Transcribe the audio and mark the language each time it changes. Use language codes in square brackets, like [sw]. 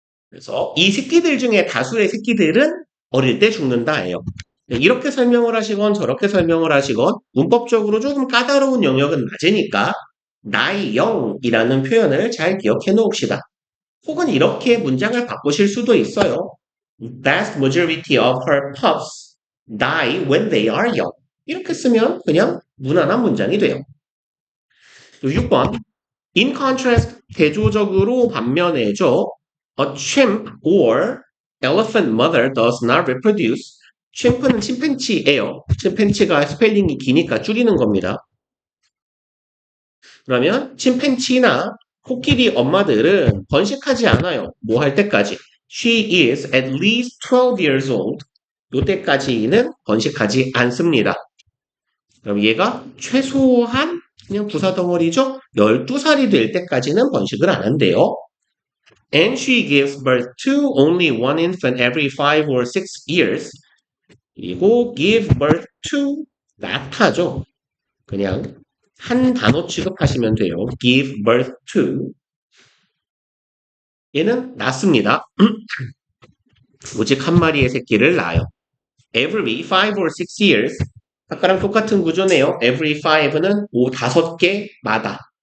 [ko] 그래서 이 새끼들 중에 다수의 새끼들은 어릴 때 죽는다예요. 네, 이렇게 설명을 하시건 저렇게 설명을 하시건 문법적으로 조금 까다로운 영역은 맞으니까 나이 0이라는 표현을 잘 기억해 놓읍시다. 혹은 이렇게 문장을 바꾸실 수도 있어요. [en] Vast majority of her pups die when they are young. [ko] 이렇게 쓰면 그냥 무난한 문장이 돼요. 6번. [en] In contrast, [ko] 대조적으로 반면에죠. [en] A chimp or elephant mother does not reproduce. [ko] chim프는 침팬치예요. 침팬치가 스펠링이 기니까 줄이는 겁니다. 그러면 침팬치나 코끼리 엄마들은 번식하지 않아요. 뭐 할 때까지. [en] She is at least 12 years old. [ko] 요때까지는 번식하지 않습니다. 그럼 얘가 최소한 그냥 부사 덩어리죠. 12살이 될 때까지는 번식을 안 한대요. [en] And she gives birth to only one infant every 5 or 6 years. [ko] 그리고 give birth to 낳다죠. 그냥 한 단어 취급하시면 돼요. give birth to. 얘는 낳습니다. 오직 한 마리의 새끼를 낳아요. [en] Every 5 or 6 years. [ko] 아까랑 똑같은 구조네요. Every 5는 5개마다.